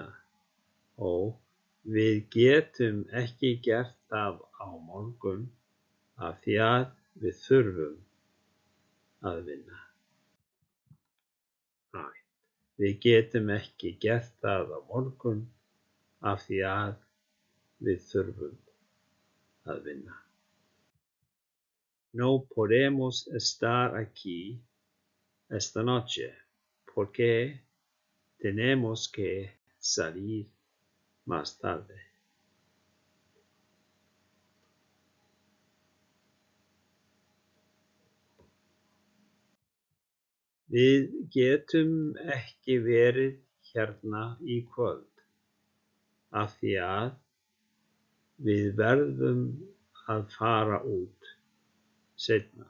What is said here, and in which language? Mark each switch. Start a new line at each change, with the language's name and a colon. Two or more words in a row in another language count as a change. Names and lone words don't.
Icelandic: Ó, við getum ekki gert það á morgun af því að við þurfum að vinna. Æ, við getum ekki gert það á morgun af því að við þurfum að vinna.
Spanish: No podemos estar aquí esta noche porque tenemos que salir más tarde.
Icelandic: Við getum ekki verið hérna í kvöld af því að við verðum að fara út seinna.